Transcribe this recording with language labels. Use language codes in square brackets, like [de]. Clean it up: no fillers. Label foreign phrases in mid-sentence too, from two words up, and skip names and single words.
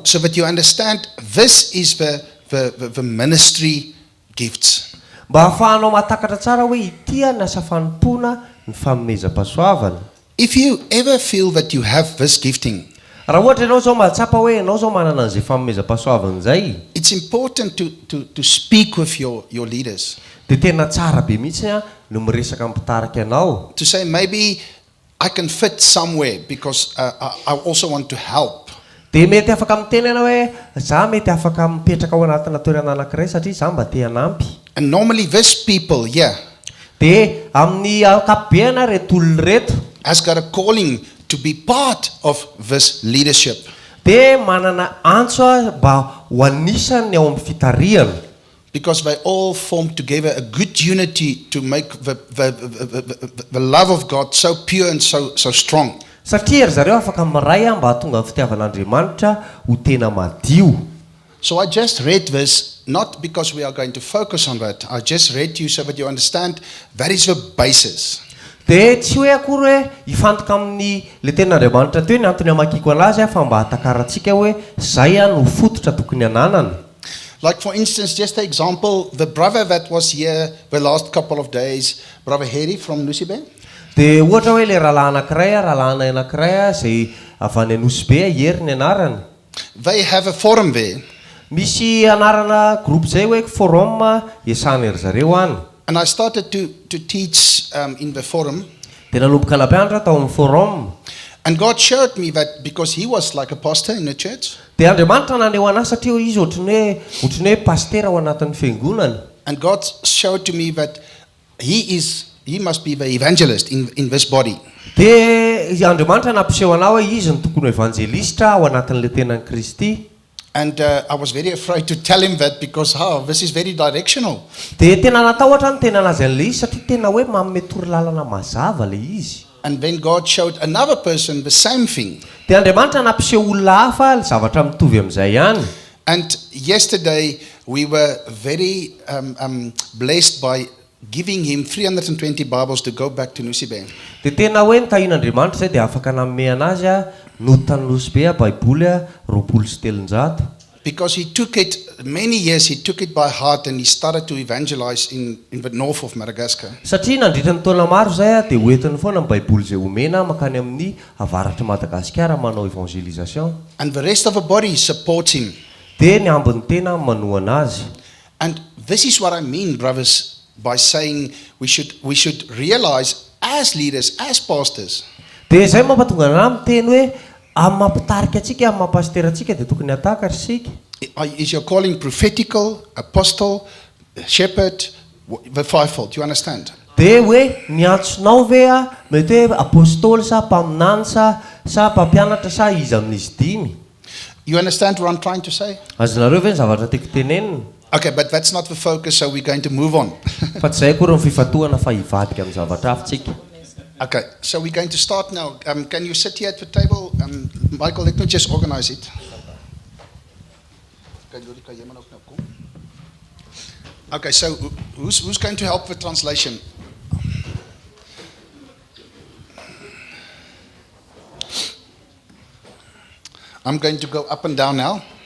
[en] so that you understand this is the ministry gifts. [mg] mba hahafahanao mahatakatra tsara hoe ity ny asa fanompoana ny fanomezam-pahasoavana. [en] If you ever feel that you have this gifting, [mg] Raha ohatra ianao zao mahatsapa hoe ianao zao manana an'izay fanomezam-pahasoavana izay, [en] it's important to speak with your leaders, [mg] dia tena tsara be mihitsy no miresaka ampitarika anao, [en] to say maybe I can fit somewhere because I also want to help. [mg] dia mety afaka miteny ianao hoe za mety afaka mipetraka ao anatina toerana anankiray satria za mba te hanampy. [en] And normally these people here [mg] Dia amin'ny akapobeana reto olona reto [en] has got a calling to be part of this leadership. [mg] dia manana antso mba ho anisany ao amin'ny fitariana, [en] Because they all form together a good unity to make the love of God so pure and so strong. [mg] satria ry zareo afaka miray mba hahatonga ny fitiavan'Andriamanitra ho tena madio. [en] So I just read this, not because we are going to focus on that. I just read to you so that you understand that is the basis. [mg] Dia tsy hoe akory hoe hifantoka amin'ny le ten'Andriamanitra teo ny antony hamakiko anazy fa mba hatakaratsika hoe zay no fototra tokony hananana. [en] Like for instance, just an example, the brother that was here the last couple of days, Brother Harry from Lucibe, [mg] Dia ohatra hoe le rahalahy anankiray zay avy any Nosy Be hery ny anarany, [en] they have a forum there. [mg] misy anarana groupe zay hoe forum iasana ry zareo any. [en] And I started to teach in the forum. [mg] Dia nanomboka nampianatra tao amin'ny forum. [en] And God showed me that because he was like a pastor in the church, [mg] Dia Andriamanitra naneho anazy satria izy ohatrany hoe pastera ao anatin'ny fiangonana. [en] and God showed to me that he must be the evangelist in this body. [mg] Dia Andriamanitra nampiseho anao hoe izy ny tokony evangelista ao anatin'le tenan'i Kristy. [en] And I was very afraid to tell him that because this is very directional. [mg] Dia tena natahotra ny tena anazy an'le izy satria tena hoe manome torolalana mazava le izy. [en] And then God showed another person the same thing. [mg] Dia Andriamanitra nampiseho olona hafa le zavatra mitovy amin'izay ihany. [en] And yesterday we were very blessed by giving him 320 Bibles to go back to Nusibe. [mg] Dia tena hoe nitahin'Andriamanitra zay dia afaka nanome anazy notany Nosy Be Baiboly 270. [en] Because he took it, many years he took it by heart and he started to evangelize in the north of Madagascar. [mg] Satria nandritra ny taona maro zay dia hoentiny foana ny Baiboly zay omena makany amin'ny avaratra Madagasikara manao evangelisation. [en] And the rest of the body supports him. [mg] Dia ny ambiny tena manoa anazy. [en] And this is what I mean, brothers, by saying we should realize as leaders, as pastors, [mg] Dia zay mampatonga anahy miteny hoe amin'ny mampitarika antsika, amin'ny mampastera antsika dia tokony hatakatra isika. [en] Is your calling prophetical, apostle, shepherd, the fivefold? You understand? [mg] dia hoe miantsonao ve a mety hoe apôstôly sa mpaminany sa mpampianatra sa izy amin'izy dimy [en] You understand what I'm trying to say? [mg] azonareo ve ny zavatra tiako tenenina [en] Okay, but that's not the focus, so we're going to move on. [mg] fa tsy zay koa ny fifatohana fa hivadika amin'ny zavatra hafintsika [en] Okay, so we're going to start now. Can you sit here at the table? Michael, let me just organize it. Okay, so who's going to help with translation? I'm going to go up and down now.